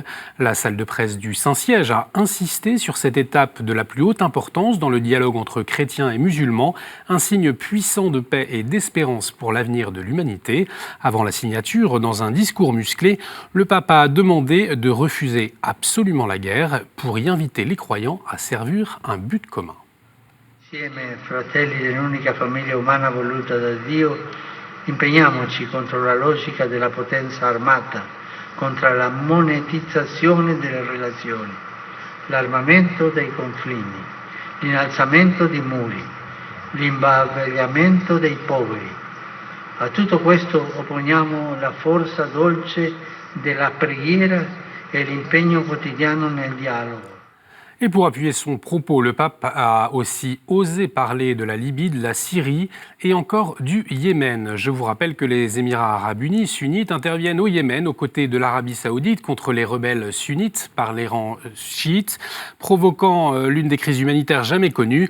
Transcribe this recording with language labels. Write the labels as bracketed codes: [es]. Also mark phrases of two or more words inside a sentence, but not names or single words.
[fr] La salle de presse du Saint-Siège a insisté sur cette étape de la plus haute importance dans le dialogue entre chrétiens et musulmans, un signe puissant de paix et d'espérance pour l'avenir de l'humanité. Avant la signature, dans un discours musclé, le pape a demandé de refuser absolument la guerre pour y inviter les croyants à servir un but commun. [it] Insieme, fratelli dell'unica famiglia umana voluta da Dio, impegniamoci contro la logica della potenza armata, contro la monetizzazione delle relazioni, l'armamento dei confini, l'innalzamento di muri, l'imbavagliamento dei poveri. A tutto questo opponiamo la forza dolce della preghiera e l'impegno quotidiano nel dialogo. [fr] Et pour appuyer son propos, le pape a aussi osé parler de la Libye, de la Syrie et encore du Yémen. Je vous rappelle que les Émirats Arabes Unis sunnites interviennent au Yémen aux côtés de l'Arabie Saoudite contre les rebelles sunnites par les rangs chiites, provoquant l'une des crises humanitaires jamais connues.